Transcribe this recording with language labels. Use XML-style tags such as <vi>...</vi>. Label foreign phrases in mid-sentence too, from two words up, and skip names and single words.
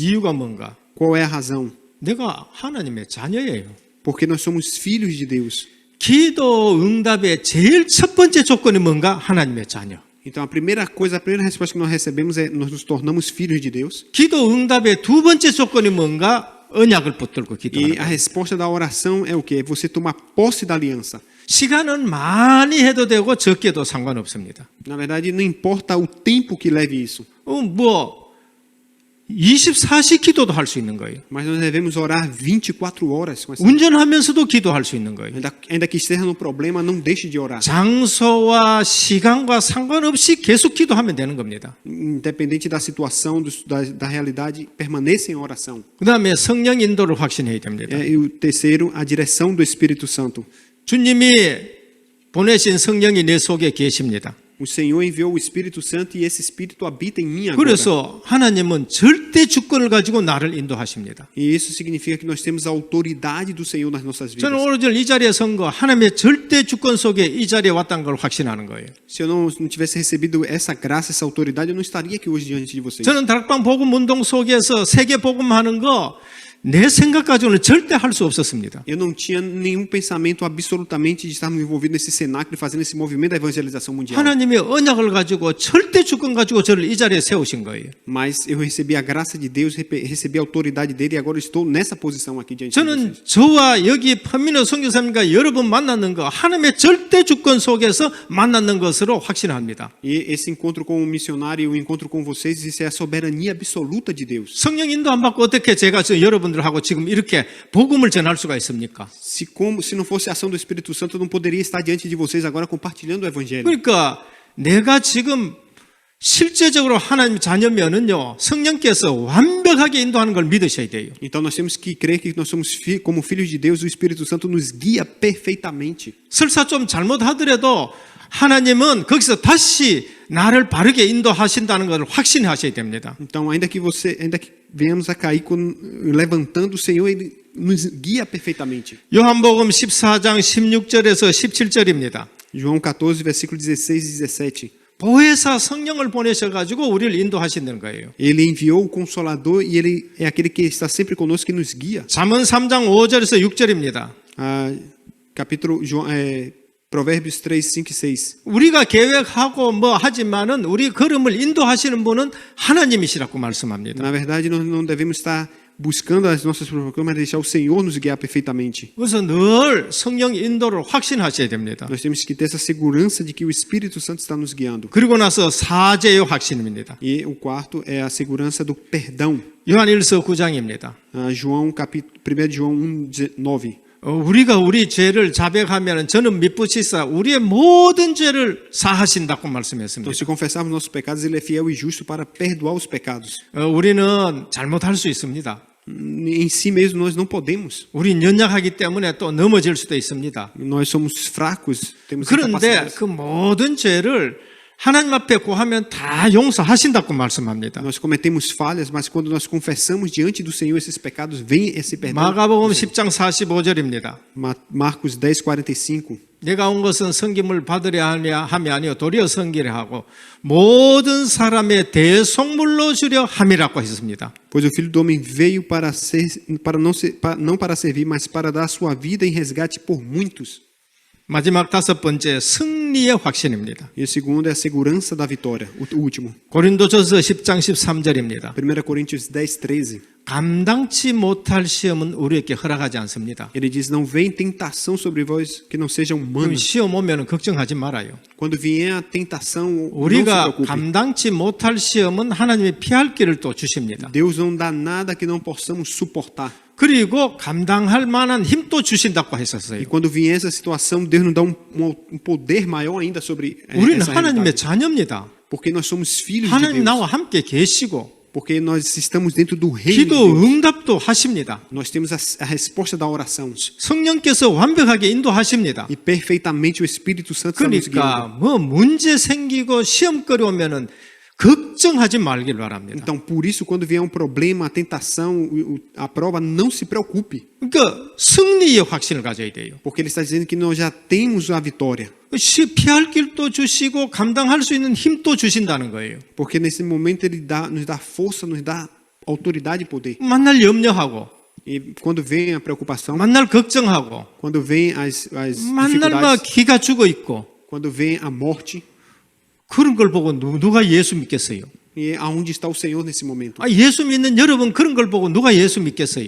<ko>이유가 뭔가?</ko> <pt>Qual é a razão?</pt> <ko>내가 하나님의 자녀예요.</ko> <pt>Porque nós somos filhos de Deus.</pt> <ko>기도 응답의 제일 첫 번째 조건이 뭔가? 하나님의 자녀.</ko> <pt>Então, a primeira resposta que nós recebemos é nós nos tornamos filhos de Deus.</pt> <ko>기도 응답의 두 번째 조건이 뭔가? 언약을 붙들고</ko> <pt>E</pt> <ko>기도하는</ko> <pt>a</pt> <ko>거예요.</ko> <pt>resposta da oração é o quê? É você tomar posse da aliança.</pt> <ko>시간은 많이 해도 되고 적게도 상관없습니다.</ko> <pt>Na verdade, não importa o tempo que leve isso.</pt> <ko>24시 기도도 할 수 있는 거예요.</ko> <pt>Mas nós devemos orar 24 horas com essa.</pt> <ko>운전하면서도 기도할 수 있는 거예요.</ko> <pt>Ainda que esteja no problema, não deixe de orar.</pt> <ko>장소와 시간과 상관없이 계속 기도하면 되는 겁니다.</ko> <pt>Independente da situação, da realidade, permaneça em oração.</pt> <ko>그 다음에 성령 인도를 확신해야 됩니다.</ko> <pt>E o terceiro, a direção do Espírito Santo.</pt> <ko>주님이 보내신 성령이 내 속에 계십니다.</ko> <pt>O Senhor enviou o Espírito Santo e esse Espírito habita em mim agora.</pt> <ko>그래서 하나님은 절대 주권을 가지고 나를 인도하십니다.</ko> <pt>E isso significa que nós temos a autoridade do Senhor nas nossas vidas.</pt> <ko>저는 오늘 이 자리에 선 거 하나님의 절대 주권 속에 이 자리에 왔다는 걸 확신하는 거예요.</ko> <pt>Se eu não tivesse recebido essa graça, essa autoridade, eu não estaria aqui hoje diante de vocês.</pt> <ko>저는 다락방 복음 운동 속에서 세계 복음하는 거 내 생각 가지고는 절대 할 수 없었습니다.</ko> <pt>Eu não tinha nenhum pensamento absolutamente de estarmos envolvidos nesse cenáculo e fazendo esse movimento da evangelização mundial.</pt> <ko>하나님의 언약을 가지고 절대 주권 가지고 저를 이 자리에 세우신 거예요.</ko> <pt>Mas eu recebi a graça de Deus, recebi a autoridade dele e agora estou nessa posição aqui diante de</pt> <ko>저는</ko> <pt>vocês.</pt> <ko>저와 여기 판민호 선교사님과 여러 번 만났는 거 하나님의 절대 주권 속에서 만났는 것으로 확신합니다.</ko> <pt>E esse encontro com o missionário e o encontro com vocês, isso é a soberania absoluta de Deus.</pt> <ko>성령 인도 안 받고 어떻게 제가 여러분들하고 지금 이렇게 복음을 전할 수가 있습니까?</ko> <pt>Se não fosse a ação do Espírito Santo, eu não poderia estar diante de vocês agora compartilhando o evangelho.</pt> <ko>그러니까 내가 지금 실제적으로 하나님 자녀면은요 성령께서 완벽하게 인도하는 걸 믿으셔야 돼요.</ko> <pt>Então nós temos que crer que nós somos como filhos de Deus, o Espírito Santo nos guia perfeitamente.</pt> <ko>설사 좀 잘못하더라도 하나님은 거기서 다시 나를 바르게 인도하신다는 것을 확신하셔야 됩니다.</ko> <pt>Então ainda que venhamos a cair levantando, o Senhor ele nos guia perfeitamente.</pt> <ko>요한복음 14장 16절에서 17절입니다.</ko> <pt>João 14, versículo 16 e 17.</pt> <ko>보혜사 성령을 보내셔가지고 우리를 인도하시는 거예요.</ko> <pt>Ele enviou o Consolador e ele é aquele que está sempre conosco, que nos guia.</pt> <ko>잠언 3장 5절에서 6절입니다.</ko> <pt>Provérbios 3, 5 e 6.</pt> <ko>우리가 계획하고 하지만은 우리 걸음을 인도하시는 분은 하나님이시라고 말씀합니다.</ko> <pt>Na verdade, nós não devemos estar buscando as nossas provocações, mas deixar o Senhor nos guiar perfeitamente.</pt> <ko>그래서 늘 성령 인도를 확신하셔야 됩니다.</ko> <pt>Nós temos que ter essa segurança de que o Espírito Santo está nos guiando.</pt> <ko>그리고 나서 사죄의 확신입니다.</ko> <pt>E o quarto é a segurança do perdão.</pt> <ko>요한일서 9장입니다.</ko> <pt>1 João 1:9.</pt> <ko>우리가 우리 죄를 자백하면 저는 미쁘시사 우리의 모든 죄를 사하신다고</ko> <pt>Então,</pt> <ko>말씀했습니다.</ko> <pt>se confessarmos nossos pecados, ele é fiel e justo para perdoar os pecados.</pt> <ko>우리는 잘못할 수 있습니다.</ko> <pt>Em si mesmo nós não podemos.</pt> <ko>우린 연약하기 때문에 또 넘어질 수도 있습니다.</ko> <pt>Nós somos fracos, temos</pt> <ko>그런데</ko> <pt>incapacidades.</pt> <ko>그 모든 죄를 하나님 앞에 고하면 다 용서하신다고 말씀합니다.</ko> <pt>Nós cometemos falhas, mas quando nós confessamos diante do Senhor esses pecados, vem esse perdão.</pt> <ko>마가복음 10장 45절입니다.</ko> <pt>Marcos 10:45.</pt> <ko>내가 온 것은 섬김을 받으려 함이 아니요 도리어 섬기려 하고 모든 사람의 대속물로 주려 함이라고 했습니다.</ko> <pt>Pois o Filho do Homem veio não para servir, mas para dar sua vida em resgate por muitos.</pt> <ko>마지막 다섯 번째 승리의 확신입니다.</ko> <pt>E o segundo é a segurança da vitória, o último.</pt> <ko>고린도전서 10장 13절입니다.</ko> <pt>1 Coríntios 10:13.</pt> <ko>감당치 못할 시험은 우리에게 허락하지 않습니다.</ko> <pt>Ele diz: não vem tentação sobre vós que não seja</pt> <ko>그럼</ko> <pt>humana.</pt> <ko>시험 오면 걱정하지 말아요.</ko> <pt>Quando vier a tentação, não se</pt> <ko>우리가</ko> <pt>preocupe.</pt> <ko>감당치 못할 시험은 하나님이 피할 길을 또 주십니다.</ko> <pt>Deus não dá nada que não possamos suportar.</pt> <ko>그리고 감당할 만한 힘도 주신다고 했었어요.</ko> <pt>E quando vier essa situação, Deus nos dá um poder maior ainda sobre</pt> <ko>우리는</ko> <pt>essa</pt> <ko>하나님의</ko> <pt>realidade.</pt> <ko>자녀입니다.</ko> <pt>Porque nós somos filhos de</pt> <ko>하나님</ko> <pt>Deus.</pt> <ko>나와 함께 계시고</ko> <pt>Porque nós estamos dentro do reino de</pt> <ko>기도</ko> <pt>Deus.</pt> <ko>응답도 하십니다.</ko> <pt>Nós temos a resposta da oração.</pt> <ko>성령께서 완벽하게 인도하십니다.</ko> <pt>E perfeitamente o Espírito Santo está nos guiando.</pt> <ko>그러니까 뭐 문제 생기고 시험거리 오면은 걱정하지 말길 바랍니다.</ko> <pt>Então, por isso, quando vier um problema, a tentação, a prova, não se preocupe.</pt> <ko>그러니까 승리의 확신을 가져야 돼요.</ko> <pt>Porque ele está dizendo que nós já temos a vitória.</pt> <ko>피할 길도 주시고 감당할 수 있는 힘도 주신다는 거예요.</ko> <pt>Porque nesse momento ele nos dá força, nos dá autoridade e poder.</pt> <ko>만날 염려하고</ko> <pt>E quando vem a preocupação,</pt> <ko>만날 걱정하고</ko> <pt>quando vem as</pt> <ko>만날 막</ko> <pt>dificuldades,</pt> <ko>기가 죽어 있고</ko> <pt>quando vem a morte,</pt> <ko>그런 걸 보고 누가 예수 믿겠어요?</ko> <pt>e aonde está o Senhor nesse momento?</pt> <ko>예수 믿는 여러분 그런 걸 보고 누가 예수 믿겠어요?</ko>